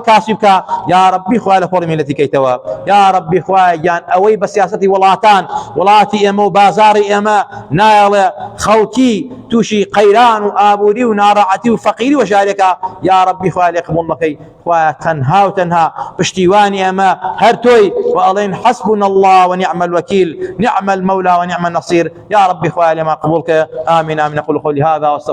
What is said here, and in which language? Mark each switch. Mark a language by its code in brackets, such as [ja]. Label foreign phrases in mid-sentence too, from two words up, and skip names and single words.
[ckb] کاسی بکە [ar] یا ربی [ckb] خوایە لە خۆڵی میلەتی کەیتەوە [ar] یا ربی [ckb] خوایە گیان ئەوەی بە سیاسەتی وڵاتان وڵاتی ئێمە و بازاڕی ئێمە نایەڵێ خەڵکی تووشی قەیران و ئابووری و ناڕەحەتی و فەقیری و ژارێکە [ar] یا ربی [ckb] خوایە لێ قبوڵ مەکەی خوایە تەنها و تەنها پشتیوانی ئەمە هەر تۆی و ئەڵێن [ar] حەسبنا الله ونعم الوكيل نعم المولى ونعم النصير يا ربي [ckb] خوایە لێمان قبوڵ کە [ar] آمين آمين. أقول قولي هذا